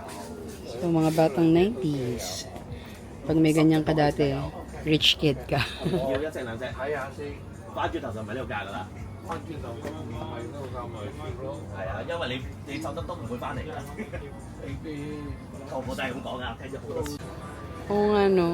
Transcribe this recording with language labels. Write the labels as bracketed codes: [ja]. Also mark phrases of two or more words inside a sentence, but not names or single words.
[tl] So, mga batang 90s. Pag may ganyan ka dati, [en] rich kid [tl] ka. [yue] 要一隻兩隻，睇下先。翻轉頭就唔係呢個價㗎啦。翻轉頭咁唔係呢個價咪跌咯。係啊，因為你走得都唔會翻嚟㗎。個個都係咁講㗎，聽咗好多次。 [tl] Oo nga no.